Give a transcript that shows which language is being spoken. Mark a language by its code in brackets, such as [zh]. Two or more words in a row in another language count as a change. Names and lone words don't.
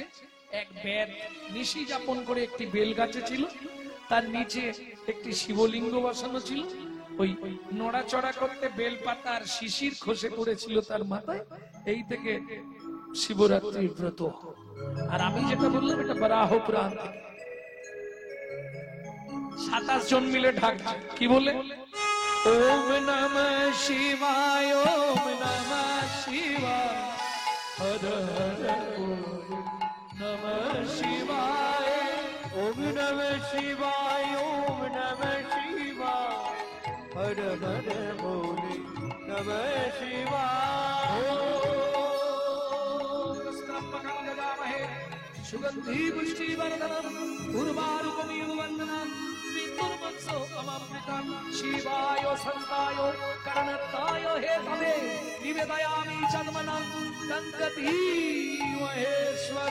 [bn] এক বেদ নিশি যাপন করে একটি বেল গাছে ছিল, তার নিচে একটি শিবলিঙ্গ বসানো ছিল। ওই নড়াচড়া করতে বেল পাতা আর শিশির খসে পড়েছিল তার মাথায়। এই থেকে শিবরাত্রির ব্রত। আর আমি যেটা বললাম এটা বারাহ পুরাণ থেকে। 27 জন মিলে ঢাকছে, কি বলে? [sa] ওম নমঃ শিবায়, ওম নমঃ শিবায়, হর হর নমঃ শিবায়, ওম নমঃ শিবায়, ওম নমঃ শিবায়, হর হর বলে নমঃ শিবায়। সুগন্ধি পুষ্টি বর্ধনম উর্বারুকমিব বন্দনম বিতুর্মৎসো অমৃতম শিবায় সন্তায় করণত্তায় হে তবে নিবেদয়ামি চন্মনম গঙ্গতি মহেশ্বর